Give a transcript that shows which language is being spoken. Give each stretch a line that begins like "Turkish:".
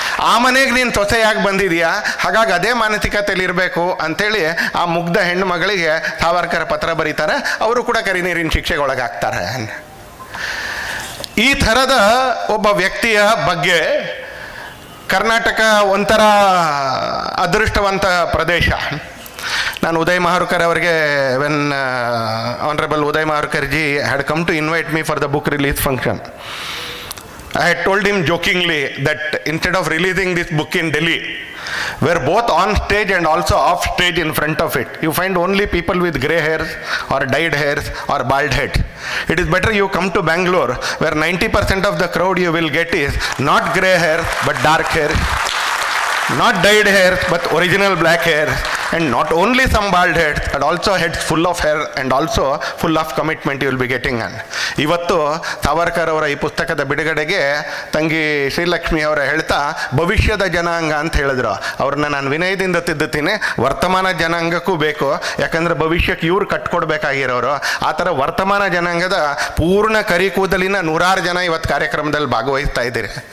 Kannada: ಆ ಮನೆಗೆ ನೀನು ಸೊಸೆಯಾಗಿ ಬಂದಿದೀಯಾ, ಹಾಗಾಗಿ ಅದೇ ಮಾನಸಿಕತೆಯಲ್ಲಿ ಇರಬೇಕು ಅಂಥೇಳಿ ಆ ಮುಗ್ಧ ಹೆಣ್ಣು ಮಗಳಿಗೆ ಸಾವರ್ಕರ್ ಪತ್ರ ಬರೀತಾರೆ. ಅವರು ಕೂಡ ಕರಿನೀರಿನ ಶಿಕ್ಷೆಗೆ ಒಳಗಾಗ್ತಾರೆ. ಈ ಥರದ ಒಬ್ಬ ವ್ಯಕ್ತಿಯ ಬಗ್ಗೆ ಕರ್ನಾಟಕ ಒಂಥರ ಅದೃಷ್ಟವಂತ ಪ್ರದೇಶ. ನಾನು ಉದಯ್ ಮಹಾರ್ಕರ್ ಅವರಿಗೆ
English: When honourable Uday Mahurkar ji had come to invite me for the book release function, I had told him jokingly that instead of releasing this book in Delhi, where both on stage and also off stage in front of it, you find only people with grey hairs or dyed hairs or bald heads. It is better you come to Bangalore, where 90% of the crowd you will get is not grey hair but dark hair, not dyed hair but original black hair, and not only some bald heads but also heads full of hair and also full of commitment you will be getting on.
Kannada: ಇವತ್ತು ಸಾವರ್ಕರ್ ಅವರ ಈ ಪುಸ್ತಕದ ಬಿಡುಗಡೆಗೆ ತಂಗಿ ಶ್ರೀಲಕ್ಷ್ಮಿ ಅವರ ಹೇಳ್ತಾ ಭವಿಷ್ಯದ ಜನಾಂಗ ಅಂತ ಹೇಳಿದ್ರು. ಅವ್ರನ್ನ ನಾನು ವಿನಯದಿಂದ ತಿದ್ದುತ್ತೀನಿ, ವರ್ತಮಾನ ಜನಾಂಗಕ್ಕೂ ಬೇಕು, ಯಾಕಂದರೆ ಭವಿಷ್ಯಕ್ಕೆ ಇವ್ರು ಕಟ್ಕೊಡ್ಬೇಕಾಗಿರೋರು. ಆ ಥರ ವರ್ತಮಾನ ಜನಾಂಗದ ಪೂರ್ಣ ಕರಿ ಕೂದಲಿನ 100 ಜನ ಇವತ್ತು ಕಾರ್ಯಕ್ರಮದಲ್ಲಿ ಭಾಗವಹಿಸ್ತಾ ಇದ್ದೀರಿ.